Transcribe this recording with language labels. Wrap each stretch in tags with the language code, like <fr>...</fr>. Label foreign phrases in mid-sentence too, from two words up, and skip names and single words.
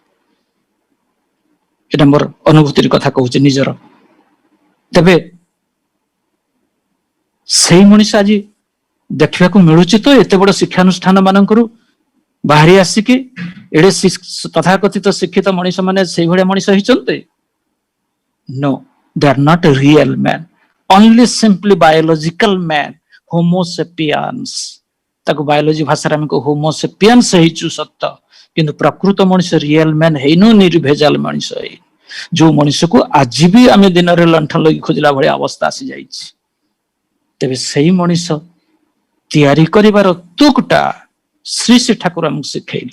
<or>ଏଟା ମୋର ଅନୁଭୂତିର କଥା କହୁଛି ନିଜର। ତେବେ ସେଇ ମଣିଷ ଆଜି ଦେଖିବାକୁ ମିଳୁଛି ତ ଏତେ ବଡ ଶିକ୍ଷାନୁଷ୍ଠାନ ମାନଙ୍କରୁ ବାହାରି ଆସିକି ଏଡେ ତଥାକଥିତ ଶିକ୍ଷିତ ମଣିଷ ମାନେ ସେଇଭଳିଆ ମଣିଷ ହେଇଛନ୍ତି?</or> <en>No, they are not a real man, only simply biological man, homo sapiens।</en> <or>ତାକୁ ବାୟୋଲୋଜି ଭାଷାରେ ଆମେ ହୋମୋ ସେପିଆନ୍ସ ହେଇଛୁ ସତ, କିନ୍ତୁ ପ୍ରକୃତ ମଣିଷ</or> <en>real man</en> <or>ହେଇନୁ, ନିର୍ଭେଜାଲ ମଣିଷ ହେଇ, ଯୋଉ ମଣିଷକୁ ଆଜି ବି ଆମେ ଦିନରେ ଲଣ୍ଠନ ଲଗି ଖୋଜିଲା ଭଳିଆ ଅବସ୍ଥା ଆସିଯାଇଛି। ତେବେ ସେଇ ମଣିଷ ତିଆରି କରିବାର ତୁକଟା ଶ୍ରୀ ଶ୍ରୀ ଠାକୁର ଆମକୁ ଶିଖେଇଲେ।</or>